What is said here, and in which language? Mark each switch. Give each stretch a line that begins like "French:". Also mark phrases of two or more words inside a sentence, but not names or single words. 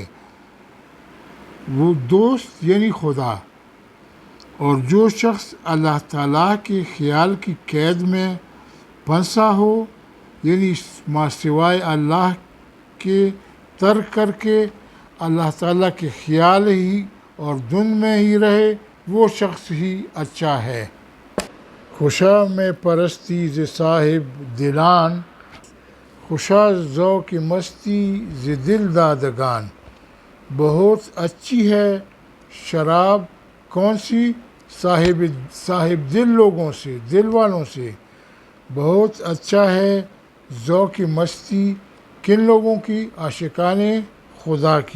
Urdu: وہ دوست یعنی خدا، اور جو شخص اللہ تعالیٰ کے خیال کی قید میں پھنسا ہو، یعنی ما سوائے اللہ کے ترک کر کے اللہ تعالیٰ کے خیال ہی اور دھن میں ہی رہے، وہ شخص ہی اچھا ہے۔
Persian: خوشا میں پرستی ز صاحب دلان، خوشا ذوق مستی ز دل دادگان۔
Urdu: بہت اچھی ہے شراب کون سی صاحب دل لوگوں سے، دل والوں سے۔ بہت اچھا ہے ذوق مستی کن لوگوں کی؟ عاشقان خدا کی۔